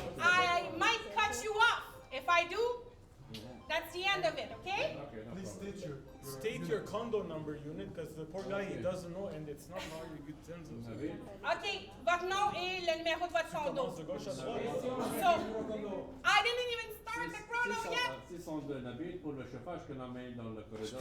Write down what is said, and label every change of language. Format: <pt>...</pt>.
<en>I might cut you off. If I do, that's the end of it, okay? Please State your condo number unit, because the poor guy, he doesn't know, and it's not how you get tens of</en> <fr>OK, votre nom et le numéro de votre condo. de gauche à droite.</fr> <en>So, I didn't even start the chrono yet.</en> <fr>C'est son Nabil pour le chauffage qu'on emmène dans le corridor.</fr>